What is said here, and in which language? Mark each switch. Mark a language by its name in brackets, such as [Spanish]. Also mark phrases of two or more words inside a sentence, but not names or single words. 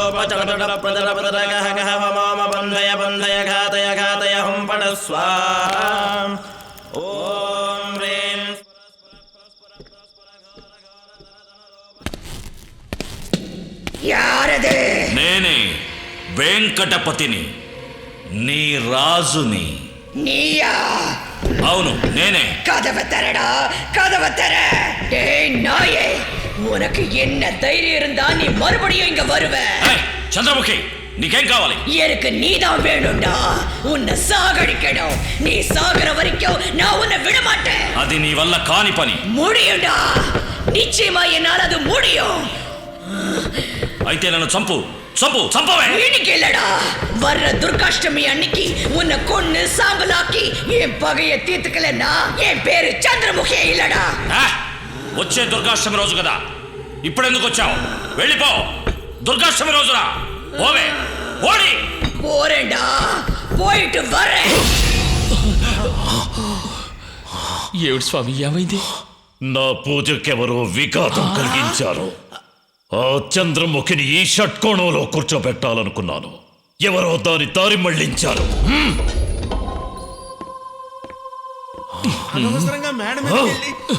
[Sanskrit] బంధయ బంధయ ఘాతయ ఘాతయ హుం పడ స్వాహా ఓం హ్రీం [Tamil] యారదే [Telugu] నేనే వెంకటపతిని నీ రాజుని. [Tamil] நீயா [Telugu] అవును నేనే. [Tamil] கதவை தரடா கதவை தர டேய் நாயே உனக்கு என்ன தைரியம் இருந்தா நீ மறுபடியும் இங்க வருவ [Telugu] ఏయ్, చంద్రముఖి నీకేం కావాలి? [Tamil] எனக்கு நீதான் வேணும்டா உன்னை சாகடிக்கணும் நீ சாகுற வரைக்கும் நான் உன்னை விட மாட்டேன் [Telugu] అది నీ వల్ల కాని పని. [Tamil] முடியும்டா நிச்சயமா என்னால் அது முடியும் [Telugu] అయితే నన్ను చంపు చంపు చంపవే. [Tamil] இன்னைக்கு இல்லடா வர்ற துர்காஷ்டமி அன்னைக்கு உன்னை கொன்னு சாம்பலாக்கி என் பகைய தீர்த்துக்கலன்னா என் பேரு சந்திரமுகியே இல்லடா [Telugu] ఆ, వచ్చే దుర్గాష్టమి రోజు కదా, ఇప్పుడెందుకు వచ్చావు? వెళ్ళిపో. దుర్గాష్టమి రోజున పోవే. ఓడి. [Tamil] போறேன்டா போயிட்டு வரேன் [Telugu] ఏమిటి స్వామి ఏమైంది? నా పూజకెవరో విఘాతం కలిగించారు. ఆ చంద్రముఖిని ఈ షట్కోణంలో కూర్చోబెట్టాలనుకున్నాను. ఎవరో దాని దారి మళ్లించారు. అనవసరంగా మేడం మీదకి వెళ్ళి